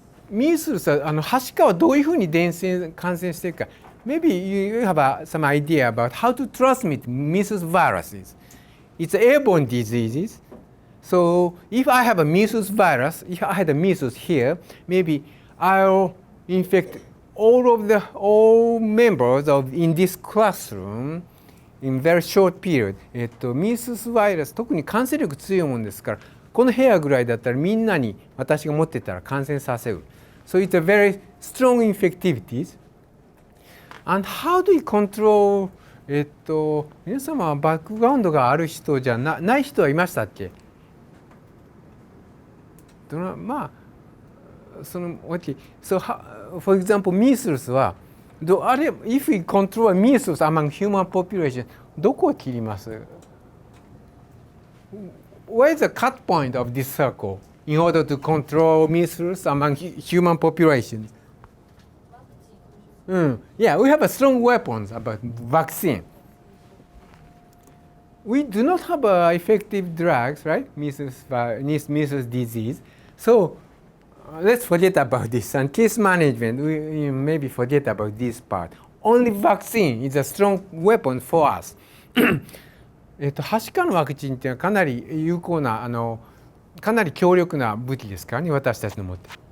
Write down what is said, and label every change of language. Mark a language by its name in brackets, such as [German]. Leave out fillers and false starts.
[Japanese] Measles ははしかはどういうふうに感染しているか。 [English] Maybe you have some idea about how to transmit measles viruses. It's airborne diseases. So if I have a measles virus, if I had a measles here, maybe I'll infect all members in this classroom in very short period. [Japanese] measles virus 特に感染力強いもんですから、この部屋ぐらいだったらみんなに私が持ってたら感染させる。 [English] So it's a very strong infectivities. And how do you control [Japanese] 皆様はバックグラウンドがある人じゃない人はいましたっけ？まあその OK. [English] So for example, measles はif we control measles among human population [Japanese] どこを切ります？ [English] Where is the cut point of this circle in order to control measles among human population? Yeah, we have a strong weapons about vaccine. We do not have effective drugs, right? Measles disease. So let's forget about this. And case management, we maybe forget about this part. Only vaccine is a strong weapon for us. [Japanese] はしかのワクチンっていうのはかなり有効なかなり強力な武器ですからね、私たちの持って。